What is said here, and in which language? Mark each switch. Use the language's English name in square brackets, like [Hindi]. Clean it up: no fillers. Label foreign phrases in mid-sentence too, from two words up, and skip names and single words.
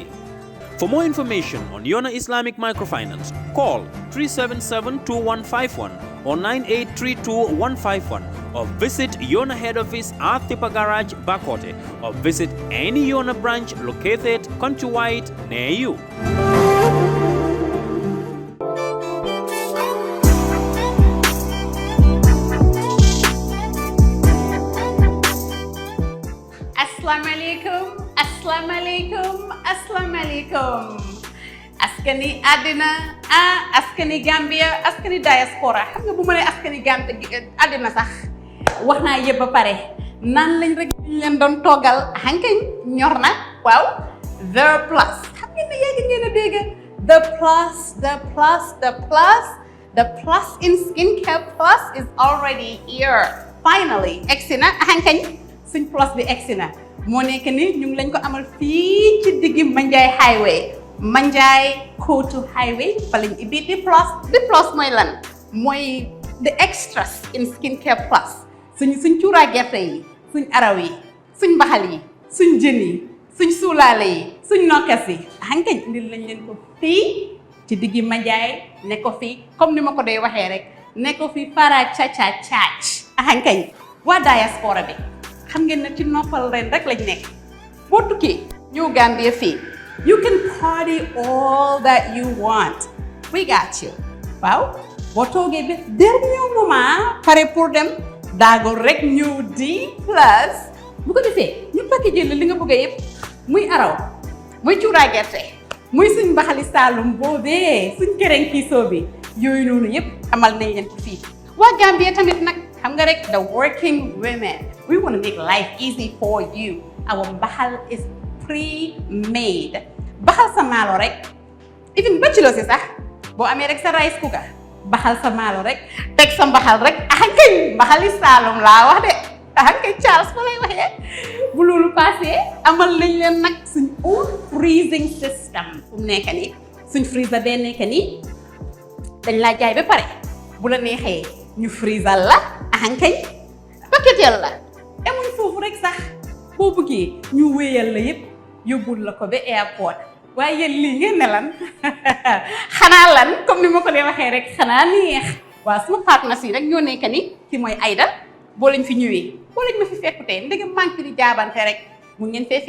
[English] For more information on Yona Islamic Microfinance, call 377-2151 or 9832-151 or visit Yona head office at Tipa Garage, Bakote, or visit any Yona branch located countrywide near you. [Arabic] Assalamu alaikum. [Wolof] Askani adina, askani Gambia, askani diaspora. Xam nga bu ma nee askani Gambia adina sax wax naa yëpp ba pare nan lañ rek leen doon toggal hankañ ñor na waaw [English] the plus [Wolof] xam ngeen ne yéegi ngeen a dégg [English] the plus in skincare plus is already here finally [Wolof] egsi na hankañ suñ plus bi egsi na moo nekk ni ñu ngi lañ ko amal fii ci diggi Manjai highway Manjai Kotu highway fa lañ ibbi di plus mooy lan mooy [English] the extras in skincare plus [Wolof] suñ cuuraa gerte yi suñ araw yi suñ mbaxal yi suñ jën yi suñ suulaale yi suñ nokkas yi hankañ indil lañ leen ko fii ci diggi Manjai ne ko fii comme ni ma ko day waxee rek ne ko fii fara caac hankañ waa diaspora bi xam ngeen ne ci noppal ren rek lañ nekk boo tukkee ñëw Gambia fii [English] you can party all that you want we got you [Wolof] waaw boo toogee ba [French] dernier moment [Wolof] pare pour dem daago rek ñëw di plus bu ko defee ñu packagé li nga bëgg yëpp muy araw muy cuuraay gerte muy suñ mbaxali Saalum boobee suñ kereng kiisoo bi yooyu noonu yëpp amal nañ leen ko fii waa Gambia tamit nag xam nga rek [English] the working women we want to make life easy for you our mbaxal is pre-made [Wolof] baxal sa maalo rek [English] even bachelor [Wolof] si sax boo amee rek sa [English] rice cooker [Wolof] baxal sa maalo rek teg sa mbaxal rek ahankay mbaxali Saalum laa wax de ahankay Charles fa lay waxee bu loolu passé amal nañ leen nag suñ [English] own freezing system [Wolof] fu mu nekk nii suñ freezer bee nekk nii dañ laa jaay ba pare bu la neexee ñu freezal la ankay paquetel la emuñ foofu rek sax boo bëggee ñu wéyal la yépp yóbbul la ko ba airport waaye yéen lii ngeen ne lan xanaa lan comme ni ma ko dee waxee rek xanaa neex waaw suma partenaires yi rek ñoo nekk ni ki mooy Aïda boo lañ fi ñëwee boo lañ ma fi fekku tey ndegam manque di jaabante rek mun ngeen fee